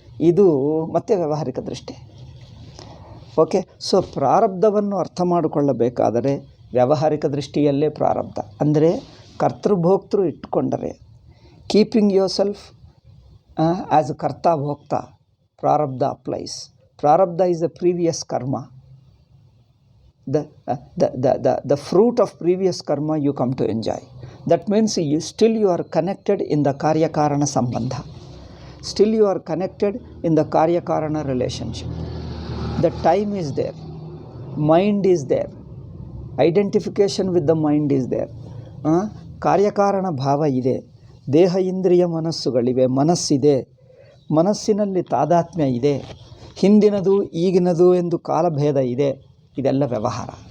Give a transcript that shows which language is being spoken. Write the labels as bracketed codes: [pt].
[kn] ಇದು ಮತ್ತೆ ವ್ಯಾವಹಾರಿಕ ದೃಷ್ಟಿ. ಓಕೆ, ಸೊ ಪ್ರಾರಬ್ಧವನ್ನು ಅರ್ಥ ಮಾಡಿಕೊಳ್ಳಬೇಕಾದರೆ ವ್ಯಾವಹಾರಿಕ ದೃಷ್ಟಿಯಲ್ಲೇ ಪ್ರಾರಬ್ಧ ಅಂದರೆ ಕರ್ತೃಭೋಕ್ತೃ ಇಟ್ಟುಕೊಂಡರೆ, [en] Keeping yourself as a ಕರ್ತ ಭೋಕ್ತ, ಪ್ರಾರಬ್ಧ ಅಪ್ಲೈಸ್. ಪ್ರಾರಬ್ಧ is the previous karma. The fruit of previous karma you come to enjoy. That means you are connected in the karya karana sambandha. Still you are connected in the karya karana relationship. The time is there. Mind is there. Identification with the mind is there. [kn] ಕಾರ್ಯಕಾರಣ ಭಾವ ಇದೆ, ದೇಹ ಇಂದ್ರಿಯ ಮನಸ್ಸುಗಳಿವೆ, ಮನಸ್ಸಿದೆ, ಮನಸ್ಸಿನಲ್ಲಿ ತಾದಾತ್ಮ್ಯ ಇದೆ, ಹಿಂದಿನದು ಈಗಿನದು ಎಂದು ಕಾಲಭೇದ ಇದೆ. ಇದೆಲ್ಲ ವ್ಯವಹಾರ.